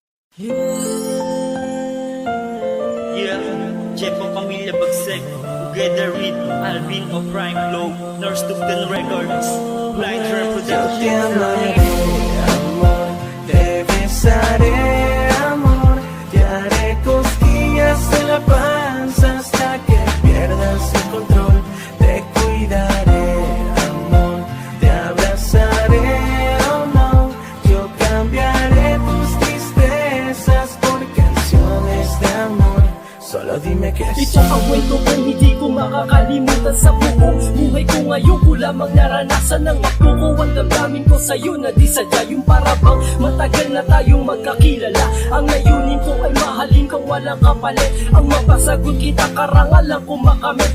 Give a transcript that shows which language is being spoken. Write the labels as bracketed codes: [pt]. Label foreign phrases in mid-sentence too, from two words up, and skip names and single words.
[tl] Yeah, Jeff ang Pamilya Bagsek, [en] together with Alvin of Prime Flow, Nurse Tugtan Records, Blind Rare Production. [es] Yo te amaré, amor, te besaré, amor, te haré cosquillas en la panza hasta que pierdas el control. Te cuidaré, amor, te abrazaré, oh no, yo cambiaré tus tristezas por canciones de amor. Solo dime que sí. [tl] Ito ang kwento kong hindi ko makakalimutan sa buong buhay ko. Ngayon ko lamang naranasan ng ako ko. Ang damdamin ko sa'yo na di sadya, yung parabang matagal na tayong magkakilala. Ang layunin ko ay mahalin kang walang kapalit. Ang mapasagot kita karangalan ko makamit.